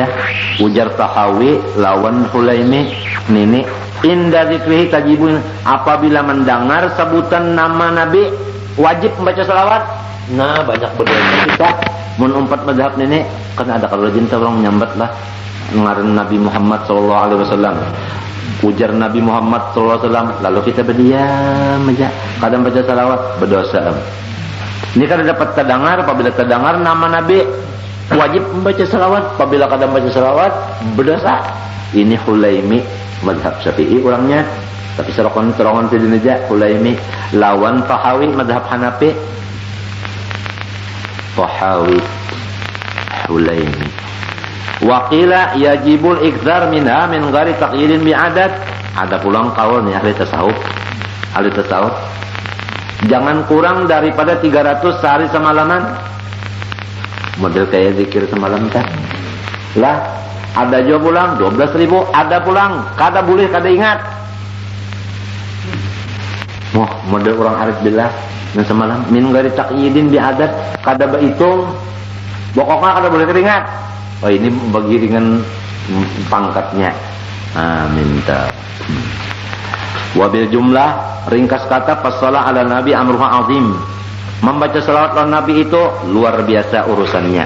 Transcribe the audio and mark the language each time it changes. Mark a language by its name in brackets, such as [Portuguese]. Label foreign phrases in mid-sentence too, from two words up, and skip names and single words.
[Banjar] Ujar Tahawi lawan Sulaimi nini [Arabic] عند ذكره تجب, [Banjar] apabila mendengar sebutan nama Nabi wajib membaca salawat. Nah, banyak berdoa kita mun umpat mazhab nenek kan ada kalau jinta orang menyambat lah ngaran Nabi Muhammad [Arabic] صلى الله عليه وسلم. [Banjar] Ujar Nabi Muhammad [Arabic] صلى الله عليه وسلم, [Banjar] lalu kita berdiam aja, kadang baca salawat berdosa. [Indonesian] Ini kan dapat terdengar, apabila terdengar nama Nabi wajib membaca salawat, apabila kadang baca salawat berdosa. Ini Hulaimi mazhab Syafi'i orangnya, tapi serokan tadi aja Hulaimi lawan Tahawi mazhab Hanafi. [Arabic] Tahawi Hulaimi وقيل يجب الإكثار منها من غير تقييد بعدد. [Banjar] Ada pulang kaul nih ahli tasawuf jangan kurang daripada 300 sehari semalaman. Model kayak zikir semalam kan lah. Ada juga pulang 12.000, ada pulang kada boleh kada ingat. Wah, model orang [Arabic] عارف بالله [Banjar] dan semalam [Arabic] من غير تقييد بعدد, [Banjar] kada berhitung. Pokoknya kada boleh teringat. Oh, ini bagi dengan pangkatnya. Minta. [Arabic] وبالجملة, [Banjar] ringkas kata [Arabic] فالصلاة على النبي أمرها عظيم. [Indonesian] Membaca salawat [Arabic] على النبي [Indonesian] itu luar biasa urusannya.